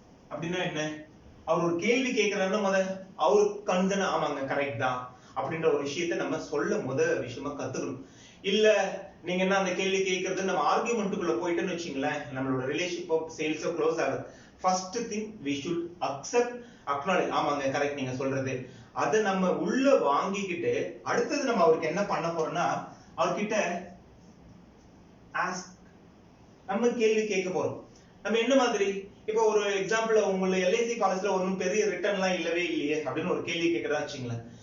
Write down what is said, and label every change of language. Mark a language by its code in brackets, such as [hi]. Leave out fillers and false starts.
[ta] அப்படின்னா என்ன, அவர் ஒரு கேள்வி கேட்கிறாருன்னா அவரு கண்தன ஆமாங்க கரெக்ட் தான் அப்படின்ற ஒரு விஷயத்தை நம்ம சொல்ல விஷயமா கத்துக்கணும். இல்ல நீங்க என்ன அந்த கேள்வி கேட்கறது நம்ம ஆர்குமெண்ட்டுக்குள்ள போயிட்டோன்னு வச்சுங்களேன், நம்மளோட ரிலேஷன்ஷிப் சேல்ஸ் க்ளோஸ் ஆகுது. [en] First thing we should accept, acknowledge. [ta] ஆமாங்க கரெக்ட் நீங்க சொல்றது. அதை நம்ம உள்ள வாங்கிக்கிட்டு அடுத்தது நம்ம அவருக்கு என்ன பண்ண போறோம்னா, அவர்கிட்ட ஆஸ்க், நம்ம கேள்வி கேட்க போறோம். நம்ம என்ன மாதிரி, இப்போ ஒரு எக்ஸாம்பிள், உங்களை எல்ஐசி காலேஜ்ல ஒன்றும் பெரிய ரிட்டர்ன் எல்லாம் இல்லவே இல்லையே அப்படின்னு ஒரு கேள்வி கேட்கறதா வச்சுங்களேன்.